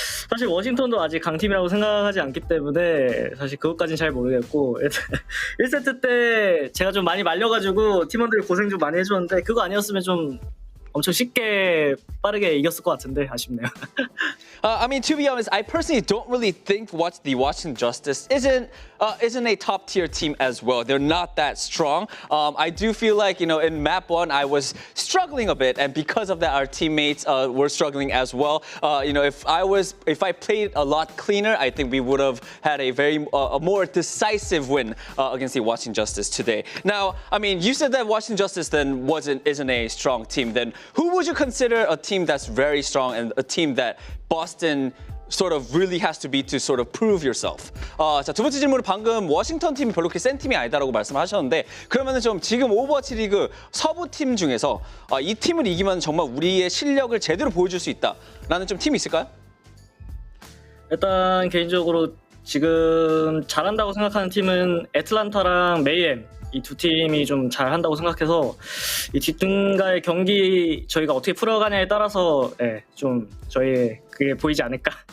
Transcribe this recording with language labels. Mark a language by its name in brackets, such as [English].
[Korean] 사실 워싱턴도 아직 강팀이라고 생각하지 않기 때문에 사실 그것까지는 잘 모르겠고 1세트 때 제가 좀 많이 말려가지고 팀원들이 고생 좀 많이 해줬는데 그거 아니었으면 좀 엄청 쉽게 빠르게 이겼을 것 같은데 아쉽네요. [English] I mean, to be honest, I personally don't really think the Washington Justice isn't a top tier team as well. They're not that strong. I do feel like, you know, in map 1, I was struggling a bit, and because of that, our teammates were struggling as well. You know, if I played a lot cleaner, I think we would have had a more decisive win against the Washington Justice today. Now, I mean, you said that Washington Justice then isn't a strong team. Then who would you consider a team that's very strong and a team that Boston sort of really has to be to sort of prove yourself? [Korean] 자, 두 번째 질문은 방금 워싱턴 팀이 별로 그렇게 센 팀이 아니다라고 말씀하셨는데 그러면은 좀 지금 오버워치 리그 서부 팀 중에서 이 팀을 이기면 정말 우리의 실력을 제대로 보여줄 수 있다라는 좀 팀이 있을까요? 일단 개인적으로 지금 잘한다고 생각하는 팀은 애틀란타랑 메이엠 이 2 팀이 좀 잘한다고 생각해서 이 뒷등가의 경기 저희가 어떻게 풀어가냐에 따라서 좀 저희의 그게 보이지 않을까.